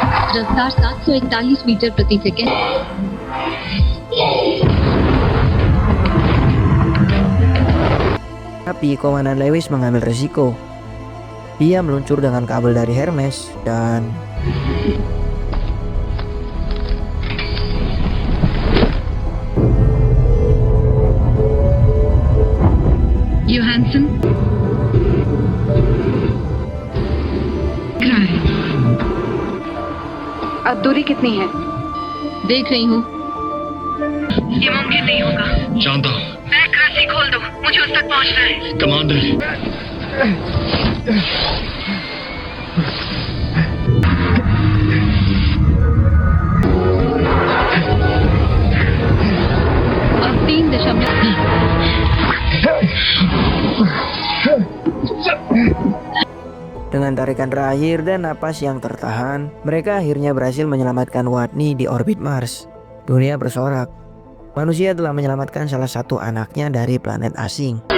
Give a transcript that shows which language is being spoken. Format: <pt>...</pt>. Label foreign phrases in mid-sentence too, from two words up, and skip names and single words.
<hi>रफ्तार 741 मीटर प्रति सेकंड।</hi> <id>Tapi Komandan Lewis mengambil resiko. Dia meluncur dengan kabel dari Hermes dan Johansson,</id> <hi>अब दूरी कितनी है? देख रही हूँ। ये मुमकिन नहीं होगा। जानता हूँ। बैक रस्सी खोल दो, मुझे उस तक पहुंचना है। कमांडर, अब 3.0।</hi> <id>dengan tarikan terakhir dan napas yang tertahan, mereka akhirnya berhasil menyelamatkan Watney di orbit Mars. Dunia bersorak. Manusia telah menyelamatkan salah satu anaknya dari planet asing.</id>